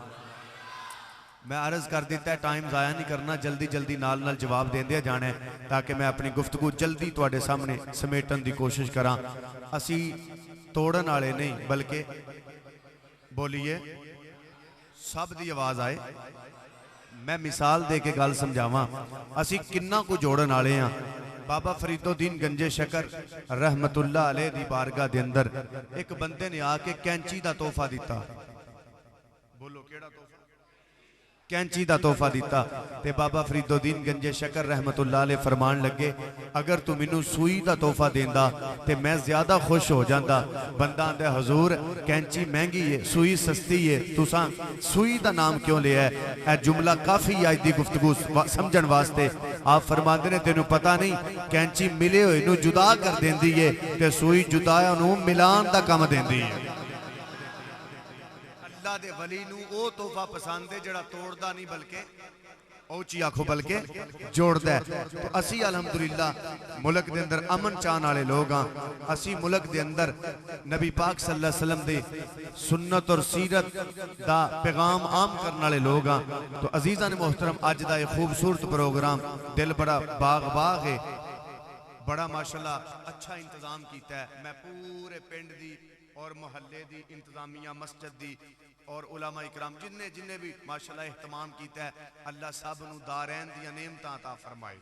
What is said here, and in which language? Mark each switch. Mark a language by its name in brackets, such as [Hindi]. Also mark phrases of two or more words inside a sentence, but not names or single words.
[Punjabi] ਮੈਂ ਅਰਜ਼ ਕਰ ਦਿੱਤਾ ਹੈ, ਟਾਈਮ ਜ਼ਾਇਆ ਨਹੀਂ ਕਰਨਾ, ਜਲਦੀ ਜਲਦੀ ਨਾਲ ਨਾਲ ਜਵਾਬ ਦੇਂਦੇ ਜਾਣਾ ਹੈ ਤਾਕਿ ਮੈਂ ਅਪਣੀ ਗੁਫ਼ਤਗੂ ਜਲਦੀ ਤੁਹਾਡੇ ਸਾਹਮਣੇ ਸਮੇਟਣ ਦੀ ਕੋਸ਼ਿਸ਼ ਕਰਾਂ। ਅਸੀਂ ਤੋੜਨ ਵਾਲੇ ਨਹੀਂ ਬਲਕਿ ਬੋਲੀਏ ਸਭ ਦੀ ਆਵਾਜ਼ ਆਏ। ਮੈਂ ਮਿਸਾਲ ਦੇ ਕੇ ਗੱਲ ਸਮਝਾਵਾਂ, ਅਸੀਂ ਕਿਨ੍ਹਾਂ ਨੂੰ ਜੋੜਨ ਵਾਲੇ ਹਾਂ। ਬਾਬਾ ਫ਼ਰੀਦੁੱਦੀਨ ਗੰਜੇ ਸ਼ਕਰ [Arabic] رحمة الله عليه [Punjabi] ਦੀ ਬਾਰਗਾਹ ਦੇ ਅੰਦਰ ਇੱਕ ਬੰਦੇ ਨੇ ਆ ਕੇ ਕੈਂਚੀ ਦਾ ਤੋਹਫ਼ਾ ਦਿੱਤਾ। ਬੋਲੋ ਕਿਹੜਾ ਤੋਹਫ਼ਾ? ਕੈਂਚੀ ਦਾ ਤੋਹਫ਼ਾ ਦਿੱਤਾ। ਤੇ ਬਾਬਾ ਫ਼ਰੀਦੁੱਦੀਨ ਗੰਜੇ ਸ਼ਕਰ [Arabic] رحمة الله عليه [Punjabi] ਫ਼ਰਮਾਣ ਲੱਗੇ, ਅਗਰ ਤੂੰ ਮੈਨੂੰ ਸੂਈ ਦਾ ਤੋਹਫ਼ਾ ਦੇਂਦਾ ਤੇ ਮੈਂ ਜ਼ਿਆਦਾ ਖ਼ੁਸ਼ ਹੋ ਜਾਂਦਾ। ਬੰਦਾ ਆਂਹਦਾ ਹਜ਼ੂਰ ਕੈਂਚੀ ਮਹਿੰਗੀ ਹੈ, ਸੂਈ ਸਸਤੀ ਹੈ, ਤੁਸਾਂ ਸੂਈ ਦਾ ਨਾਮ ਕਿਉਂ ਲਿਆ ਹੈ? ਏ ਜੁਮਲਾ ਕਾਫ਼ੀ ਅੱਜ ਦੀ ਗੁਫ਼ਤਗੂ ਸਮਝਣ ਵਾਸਤੇ। ਆਪ ਫ਼ਰਮਾਂਦੇ ਨੇ ਤੈਨੂੰ ਪਤਾ ਨਹੀਂ, ਕੈਂਚੀ ਮਿਲੇ ਹੋਏ ਨੂੰ ਜੁਦਾ ਕਰ ਦੇਂਦੀ ਹੈ ਤੇ ਸੂਈ ਜੁਦਾਇਆਂ ਨੂੰ ਮਿਲਾਣ ਦਾ ਕੰਮ ਦੇਂਦੀ ਹੈ। ਅੱਲਾਹ ਦੇ ਵਲੀ ਨੂੰ ਓ ਤੋਹਫ਼ਾ ਪਸੰਦ ਹੈ ਜਿਹੜਾ ਤੋੜਦਾ ਨਹੀਂ ਬਲਕਿ ਉੱਚੀ ਆਖੋ ਬਲਕਿ ਜੋੜਦਾ ਹੈ। ਤੋ ਅਸੀਂ ਅਲਹਮਦੁਲਿੱਲਾਹ ਮੁਲਕ ਦੇ ਅੰਦਰ ਅਮਨ ਚਾਹਣ ਵਾਲੇ ਲੋਕ ਹਾਂ। ਅਸੀਂ ਮੁਲਕ ਦੇ ਅੰਦਰ ਨਬੀ ਪਾਕ [Arabic] صلى الله عليه وسلم [Punjabi] ਦੇ ਸੁੰਨਤ ਔਰ ਸੀਰਤ ਦਾ ਪੈਗ਼ਾਮ ਆਮ ਕਰਨ ਵਾਲੇ ਲੋਕ ਹਾਂ। ਤੋ ਅਜ਼ੀਜ਼ਾਂ ਨੇ ਮੋਹਤਰਮ, ਅੱਜ ਦਾ ਯੇ ਖ਼ੂਬਸੂਰਤ ਪ੍ਰੋਗਰਾਮ ਦਿਲ ਬੜਾ ਬਾਗ਼ ਬਾਗ਼ ਹੈ, ਬੜਾ ਮਾਸ਼ਾਅੱਲਾਹ ਅੱਛਾ ਇੰਤਜ਼ਾਮ ਕੀਤਾ ਹੈ। ਮੈਂ ਪੂਰੇ ਪਿੰਡ ਦੀ ਔਰ ਮੋਹੱਲੇ ਦੀ ਇੰਤਜ਼ਾਮੀਆ ਮਸਜਿਦ ਦੀ ਔਰ ਉਲਮਾ ਇਕਰਾਮ ਜਿਨ੍ਹੇ ਜਿਨ੍ਹੇ ਭੀ ਮਾਸ਼ਾਅੱਲਾਹ ਏਹਤਮਾਮ ਕੀਤਾ ਹੈ, ਅੱਲਾਹ ਸਭ ਨੂੰ ਦਾਰੈਨ ਦੀਆਂ ਨੇਮਤਾਂ ਅਤਾ ਫ਼ਰਮਾਏ।